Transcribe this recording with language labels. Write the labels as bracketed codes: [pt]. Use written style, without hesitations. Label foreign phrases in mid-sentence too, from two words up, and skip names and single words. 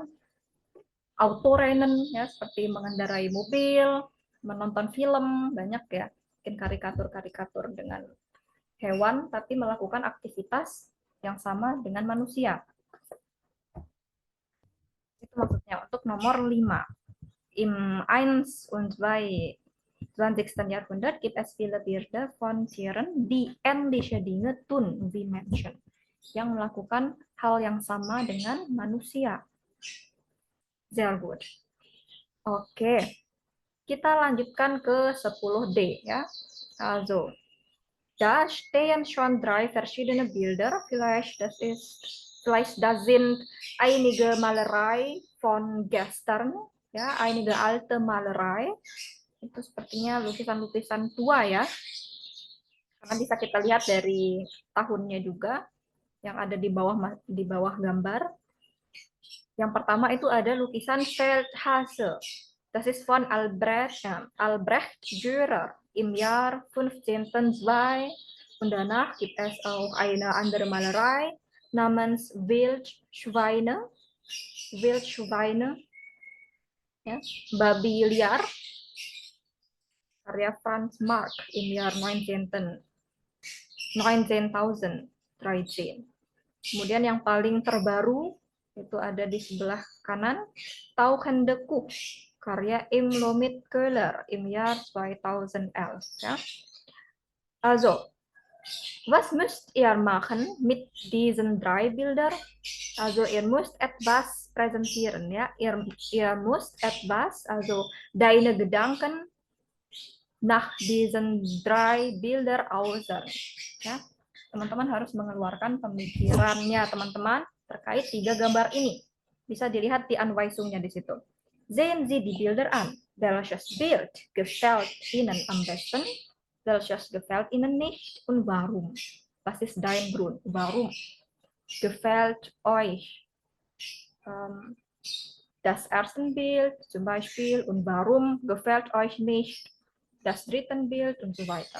[id] Autorennen, ya, seperti mengendarai mobil, menonton film, banyak ya, mungkin karikatur-karikatur dengan hewan, tapi melakukan aktivitas yang sama dengan manusia. Itu maksudnya untuk nomor 5. [de] Im 1 und 2. 20. Jahrhundert gibt es viele Bilder von Tieren, die ähnliche Dinge tun wie Menschen, [id] yang melakukan hal yang sama dengan manusia. [de] Sehr gut. [id] Oke, kita lanjutkan ke 10D ya. [de] Also, da stehen schon 3 verschiedene Bilder. Vielleicht das sind einige Malerei von gestern, ya, einige alte Malerei. [id] Itu sepertinya lukisan-lukisan tua ya. Karena bisa kita lihat dari tahunnya juga yang ada di bawah gambar. Yang pertama itu ada lukisan Feldhase. [de] Das ist von Albrecht Dürer im Jahr 1502. Und danach gibt es auch eine andere Malerei namens Wildschweine. Ja, [id] Babi liar. Karya Franz Marc im Jahr 1913. Kemudian yang paling terbaru itu ada di sebelah kanan, Tauchende Kuh, karya Im Lomit Köhler im Jahr 2011. Ya. [de] Also, was müsst ihr machen mit diesen drei Bildern? Also ihr müsst etwas präsentieren, ja. Ihr müsst etwas, also deine Gedanken nach diesen drei Bildern äußern. [id] Ya, teman-teman harus mengeluarkan pemikirannya teman-teman terkait tiga gambar ini. Bisa dilihat di Anweisungnya di situ. [de] Sehen Sie die Bilder an. Welches Bild gefällt Ihnen am besten? Welches gefällt Ihnen nicht? Und warum? Was ist dein Grund? Warum gefällt euch das erste Bild zum Beispiel und warum gefällt euch nicht das dritte Bild und so weiter.